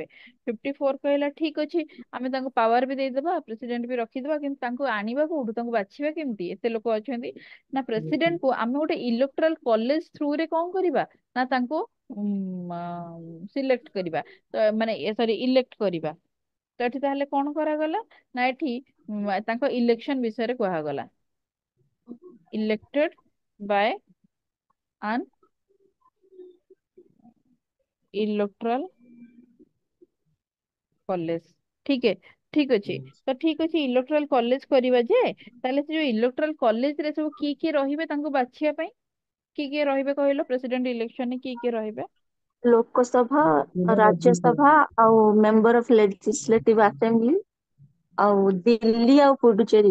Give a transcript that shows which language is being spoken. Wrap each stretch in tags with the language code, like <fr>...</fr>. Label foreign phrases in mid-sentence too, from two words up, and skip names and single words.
<or>54 କହିଲା ଠିକ ଅଛି ଆମେ ତାଙ୍କୁ ପାୱାର ବି ଦେଇଦବା, ପ୍ରେସିଡେଣ୍ଟ ବି ରଖିଦବା, କିନ୍ତୁ ତାଙ୍କୁ ଆଣିବା କୋଉଠୁ, ତାଙ୍କୁ ବାଛିବା କେମିତି, ଏତେ ଲୋକ ଅଛନ୍ତି ନା ପ୍ରେସିଡେଣ୍ଟ କୁ ଆମେ ଗୋଟେ</or> <en>electoral college</en> <or>ଥ୍ରୁରେ କଣ କରିବା ନା ତାଙ୍କୁ ସିଲେକ୍ଟ କରିବା, ତ ମାନେ ସରି ଇଲେକ୍ଟ କରିବା। ତ ଏଠି ତାହେଲେ କଣ କରାଗଲା ନା ଏଠି ତାଙ୍କ ଇଲେକ୍ସନ ବିଷୟରେ କୁହାଗଲା,</or> <en>elected by an electoral college।</en> <hi>ठीक है,</hi> <or>ଠିକ ଅଛି। ତ ଠିକ ଅଛି</or> <en>electoral college</en> <or>କରିବା ଯେ, ତାହେଲେ ସେ ଯୋଉ</or> <en>electoral college</en> <or>ରେ ସବୁ କିଏ କିଏ ରହିବେ ତାଙ୍କୁ ବାଛିବା ପାଇଁ, କିଏ କିଏ ରହିବେ କହିଲ ପ୍ରେସିଡେଣ୍ଟ ଇଲେକ୍ସନରେ କିଏ କିଏ ରହିବେ? ଲୋକସଭା, ରାଜ୍ୟସଭା ଆଉ</or> <en>member of legislative assembly</en> <or>ଆଉ ଦିଲ୍ଲୀ ଆଉ ପୁଡୁଚେରୀ</or>